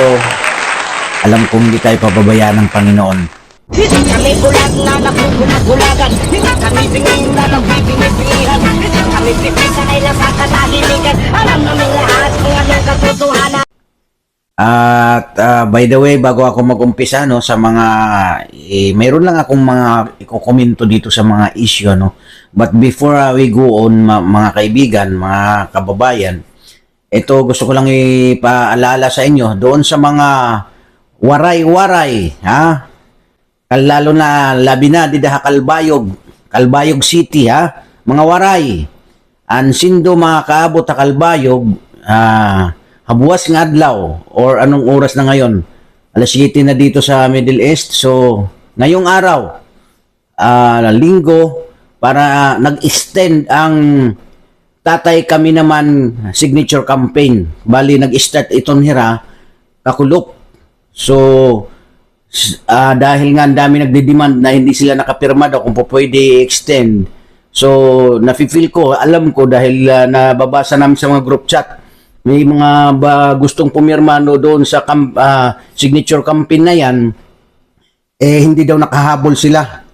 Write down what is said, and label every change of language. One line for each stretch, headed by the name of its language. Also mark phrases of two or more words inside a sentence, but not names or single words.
Filipino: Alam kong hindi tayo pababayaan ng Panginoon. Hindi kami bulag na nagbubulag-bulagan. Hindi kami pingin na nagbibingi-pingihan. Hindi kami pipisa na ilang sa katahimikan. Alam namin lahat kung anong katotohanan.
English: At by the way,
Filipino: bago ako mag-umpisa no, sa mga mayroon lang akong mga ikokomento dito sa mga issue no.
English: But before we go on
Filipino: mga kaibigan, mga kababayan, ito gusto ko lang ipaalala sa inyo doon sa mga waray-waray, ha? Lalo na
Waray: labi na didaha Kalbayog City, ha? Mga waray. Ansindo mga kaabot ta Kalbayog, habuas nga adlaw or
Filipino: anong oras na ngayon? Alas 7 na dito sa Middle East. So, ngayong araw, linggo, para nag-extend ang Tatay Kami Naman
English: signature campaign.
Filipino: Bali,
Waray: nag-start iton hira, kakulop.
Filipino: So, dahil nga ang dami nagde-demand na hindi sila nakapirma daw kung po pwede extend. So, nafe-feel ko, alam ko dahil nababasa namin sa mga
English: group chat,
Filipino: may mga gustong pumirma no doon sa
English: signature campaign
Filipino: na yan, hindi daw nakahabol sila.